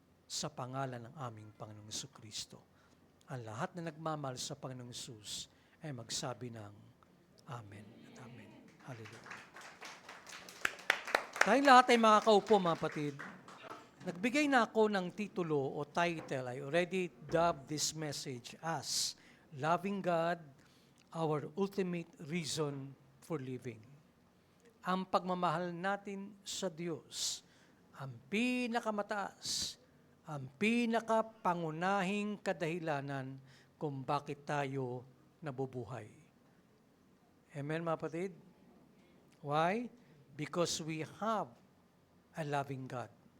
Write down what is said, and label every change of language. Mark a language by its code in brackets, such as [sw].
[tl] Sa pangalan ng aming Panginoong Jesucristo. Ang lahat na nagmamahal sa Panginoong Hesus ay magsabi ng Amen at Amen. Hallelujah. Tayong lahat ay makakaupo, mga kapatid. Nagbigay na ako ng titulo o title. [en] I already dubbed this message as Loving God, Our Ultimate Reason for Living. [tl] Ang pagmamahal natin sa Diyos, ang pinakamataas, ang pinakapangunahing kadahilanan kung bakit tayo nabubuhay. Amen, mga kapatid? Why? [en] Because we have a loving God.